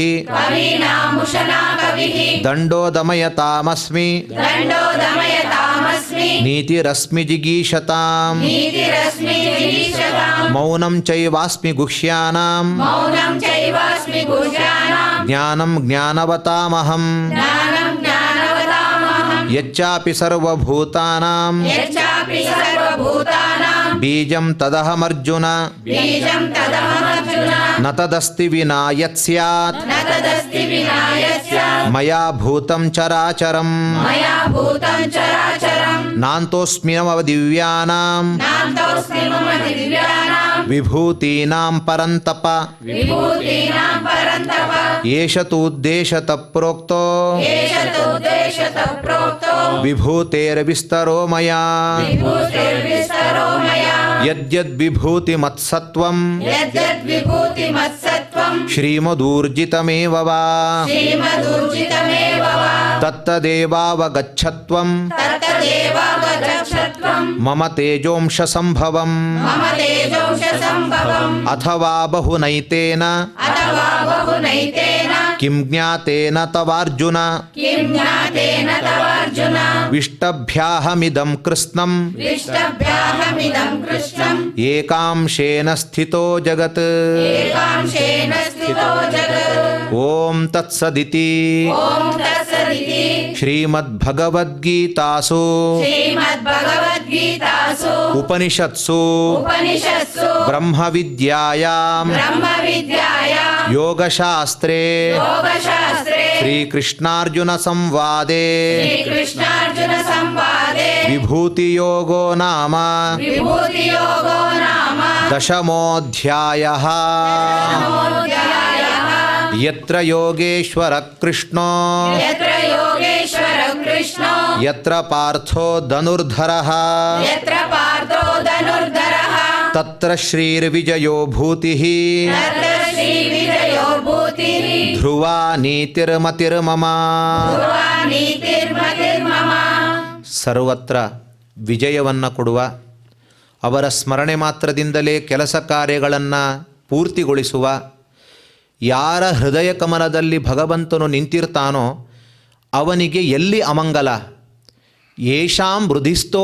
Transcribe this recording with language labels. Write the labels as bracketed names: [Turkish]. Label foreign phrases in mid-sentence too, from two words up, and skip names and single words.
[Sanskrit] ಕವೀನಾಮುಶನಾ ಕವಿಃ ದಂಡೋ ದಮಯತಾಮಸ್ಮಿ ದಂಡೋ ದಮಯತಾಮಸ್ಮಿ ನೀತಿರಸ್ಮಿ ಜಿಗೀಷತಾಂ ನೀತಿರಸ್ಮಿ ಜಿಗೀಷತಾಂ ಮೌನಂ ಚೈವಾಸ್ಮಿ ಗುಹ್ಯಾನಾಂ ಮೌನಂ ಚೈವಾಸ್ಮಿ ಗುಹ್ಯಾನಾಂ ಜ್ಞಾನಂ ಜ್ಞಾನವತಾಮಹಂ ಜ್ಞಾನಂ ಜ್ಞಾನವತಾಮಹಂ ಯಚ್ಚಾಪಿ ಸರ್ವಭೂತಾನಾಂ ಯಚ್ಚಾಪಿ ಸರ್ವಭೂತಾನಾಂ ಬೀಜಂ ತದಹಮರ್ಜುನ ಬೀಜಂ ತದಹಮರ್ಜುನ ನ ತದಸ್ತಿ ವಿನಾ ಯತ್ ಸ್ಯಾತ್ ನ ತದಸ್ತಿ ವಿನಾ ಯತ್ ಸ್ಯಾತ್ ಮಯಾ ಭೂತಂ ಚರಾಚರಂ ಮಯಾ ಭೂತಂ ಚರಾಚರಂ ನಾಂತೋಸ್ಮಿ ನವ ದಿವ್ಯಾನಾಂ ನಾಂತೋಸ್ಮಿ ಮಮ ದಿವ್ಯಾನಾಂ ವಿಭೂತೀನಾಂ ಪರಂತಪ ವಿಭೂತೀನಾಂ ಪರಂತಪ ಏಷ ತು ಉದ್ದೇಶತಃ ಪ್ರೋಕ್ತೋ ಏಷ ತು ಉದ್ದೇಶತಃ ಪ್ರೋಕ್ತೋ ವಿಭೂತೇರ್ವಿಸ್ತರೋ ಮಯಾ ವಿಭೂತಿರ್ವಿಸ್ತರೋ ಮಯಾ ಯದ್ಯದ್ ವಿಭೂತಿ ಮತ್ಸತ್ವಂ ಯದ್ಯದ್ ವಿಭೂತಿ ಮತ್ಸತ್ವಂ ಶ್ರೀಮದೂರ್ಜಿತಮೇವ ವಾ ಶ್ರೀಮದೂರ್ಜಿತಮೇವ ವಾ ತತ್ತದೇವಾವಗಚ್ಚತ್ವಂ ತತ್ತದೇವಾವಗಚ್ಚತ್ವಂ ಮಮ ತೇಜೋಂಶ ಸಂಭವಂ ಮಮ ತೇಜೋಂಶ ಸಂಭವಂ ಅಥವಾ ಬಹುನೈತೇನ ಅಥವಾ ಬಹುನೈತೇನ ಕಿಂ ಜ್ಞಾತೇನ ತವಾರ್ಜುನ ಕಿಂ ಜ್ಞಾತೇನ ತವಾರ್ಜುನ ವಿಷ್ಟಭ್ಯಾಹಮಿದಂ ಕೃತ್ಸ್ನಂ ವಿಷ್ಟಭ್ಯಾಹಮಿದಂ ಕೃಷ್ಣಂ ಏಕಾಂಶೇನ ಸ್ಥಿತೋ ಜಗತ್ ಏಕಾಂಶೇನ ಸ್ಥಿತೋ ಜಗತ್ ಓಂ ತತ್ಸದಿತಿ ಓಂ ತತ್ಸದಿತಿ ಶ್ರೀಮದ್ಭಗವದ್ಗೀತಾಸು ಶ್ರೀಮದ್ಭಗವದ್ಗೀತಾಸು ಉಪನಿಷತ್ಸು ಉಪನಿಷತ್ಸು ಬ್ರಹ್ಮವಿದ್ಯಾಯಾಂ ಬ್ರಹ್ಮವಿದ್ಯಾಯಾಂ ಯೋಗಶಾಸ್ತ್ರೇ ಯೋಗಶಾಸ್ತ್ರೇ ಶ್ರೀಕೃಷ್ಣಾರ್ಜುನ ಸಂವಾದೇ ಶ್ರೀಕೃಷ್ಣಾರ್ಜುನ ಸಂವಾದೇ ವಿಭೂತಿಯೋಗೋ ನಾಮ ವಿಭೂತಿಯೋಗೋ ನಾಮ ದಶಮೋಧ್ಯಾಯಃ ನಮೋಧ್ಯಾಯಃ ಯತ್ರ ಯೋಗೇಶ್ವರ ಕೃಷ್ಣೋ ಯತ್ರ ಯೋಗೇಶ್ವರ ಕೃಷ್ಣೋ ಯತ್ರ ಪಾರ್ಥೋ ಧನುರ್ಧರಃ ಯತ್ರ ಪಾರ್ಥೋ ಧನುರ್ಧರಃ ತತ್ರ ಶ್ರೀರ್ವಿಜಯೋ ಭೂತಿಃ ತತ್ರ ಶ್ರೀ ವಿಜಯೋ ಭೂತಿಃ ಧ್ರುವಾ ನೀತಿರ್ಮತಿರ್ಮಮ ಧ್ರುವ ನೀತಿರ್ಮತಿರ್ಮಮ [Kannada] ಸರ್ವತ್ರ ವಿಜಯವನ್ನು ಕೊಡುವ ಅವರ ಸ್ಮರಣೆ ಮಾತ್ರದಿಂದಲೇ ಕೆಲಸ ಕಾರ್ಯಗಳನ್ನು ಪೂರ್ತಿಗೊಳಿಸುವ ಯಾರ ಹೃದಯ ಕಮಲದಲ್ಲಿ ಭಗವಂತನು ನಿಂತಿರ್ತಾನೋ ಅವನಿಗೆ ಎಲ್ಲಿ ಅಮಂಗಲ [Sanskrit] ಯೇಷಾಂ ಹೃದಿಸ್ಥೋ